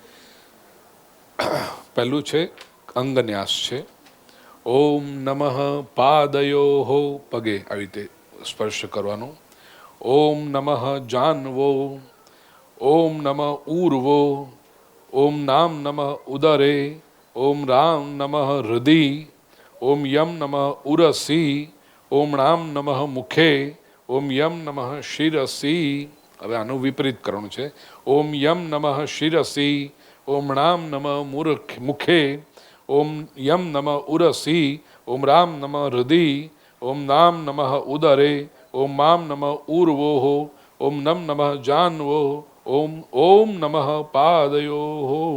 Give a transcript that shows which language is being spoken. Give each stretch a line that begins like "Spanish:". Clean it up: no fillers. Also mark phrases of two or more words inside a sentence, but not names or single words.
Gujarati: પહેલું છે અંગન્યાસ છે.
Sanskrit: ઓમ નમઃ પાદયો
Gujarati: પગે આવી રીતે સ્પર્શ કરવાનો.
Sanskrit: ઓમ નમઃ જાનવો. ઓમ નમઃ ઉર્વો. ओम नाम नमः उदरे, ओम राम नमः हृदि, ओम यम नमः उरसी, ओम नाम नमः मुखे, ओम यम नमः शिरसि.
Gujarati: હવે આનું વિપરીત કરવાનું છે.
Sanskrit: ઓમ યમ નમઃ શિરસી, ઓમ નામ નમઃ મુખે, ઓમ યમ નમઃ ઉરસી, ઓમ રામ નમઃ હૃદિ, ઓમ નામ નમઃ ઉદરે, ઓમ મામ નમઃ ઉર્વોઃ, ઓમ નમ નમઃ જાન્વો, ઓમ ઓમ નમઃ પાદયોઃ.